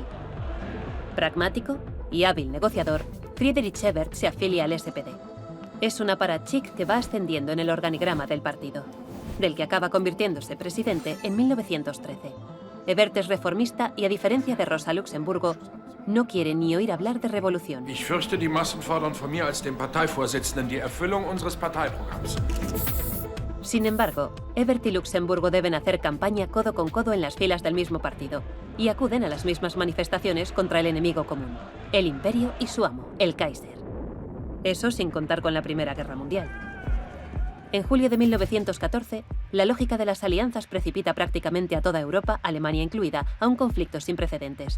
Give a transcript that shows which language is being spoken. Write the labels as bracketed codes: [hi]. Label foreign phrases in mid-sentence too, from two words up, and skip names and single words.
[es] Pragmático y hábil negociador, Friedrich Ebert se afilia al SPD. Es un apparatchik que va ascendiendo en el organigrama del partido, del que acaba convirtiéndose presidente en 1913. Ebert es reformista y, a diferencia de Rosa Luxemburgo, no quiere ni oír hablar de revolución. [de] Ich fürchte, die Massen fordern von mir als dem Parteivorsitzenden die Erfüllung unseres Parteiprogramms. [es] Sin embargo, Ebert y Luxemburgo deben hacer campaña codo con codo en las filas del mismo partido y acuden a las mismas manifestaciones contra el enemigo común, el imperio y su amo, el Kaiser. Eso sin contar con la Primera Guerra Mundial. En julio de 1914, la lógica de las alianzas precipita prácticamente a toda Europa, Alemania incluida, a un conflicto sin precedentes.